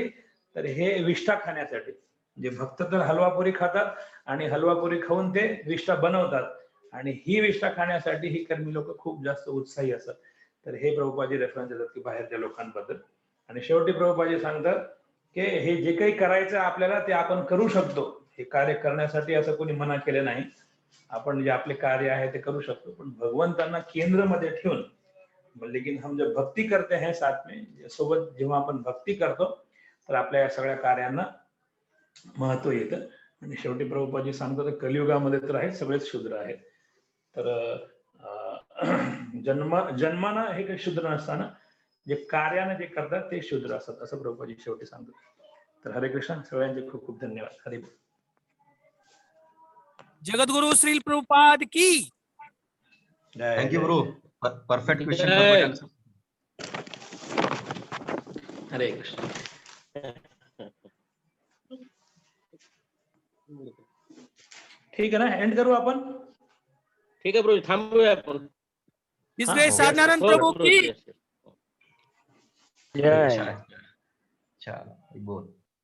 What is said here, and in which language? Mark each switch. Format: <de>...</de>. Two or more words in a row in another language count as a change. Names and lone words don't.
<mr>तर हे विष्ठा खाण्यासाठी. जे भक्त तर हलवापुरी खातात आणि हलवापुरी खाऊन ते विष्ठा बनवतात आणि ही विष्ठा खाण्यासाठी ही कर्मी लोक खूप जास्त उत्साही असतात. तर हे प्रभुपादजी रेफरन्स देतात की बाहेरच्या लोकांबद्दल. आणि शेवटी प्रभुपादजी सांगतात की हे जे काही करायचं आपल्याला ते आपण करू शकतो. हे कार्य करण्यासाठी असं कोणी मना केलं नाही. आपण जे आपले कार्य आहे ते करू शकतो, पण भगवंतांना केंद्रामध्ये ठेवून</mr> <hi>लेकिन हम जब भक्ती करते हैं साथ में</hi> <mr>सोबत जेव्हा आपण भक्ती करतो तर आपल्या या सगळ्या कार्यांना महत्व येतं. आणि शेवटी प्रभुपादजी सांगतात कलियुगामध्ये तर आहेत सगळेच शूद्र आहेत. तर जन्मानं हे काही शूद्र नसताना जे कार्याने जे करतात ते शूद्र असतात असं प्रभुपादजी शेवटी सांगतात. तर हरे कृष्ण, सगळ्यांचे खूप खूप धन्यवाद. हरी बोल. जगद्गुरु श्रील प्रभुपाद की.</mr> <en>Thank you bro. Perfect question.</en> <mr>हरे कृष्ण. ठीक आहे ना, एंड करू आपण. ठीक आहे प्रभू, थांबूया आपण.</mr> <hi>इसलिए साधनारायण प्रभु की. जय. अच्छा बोल.</hi>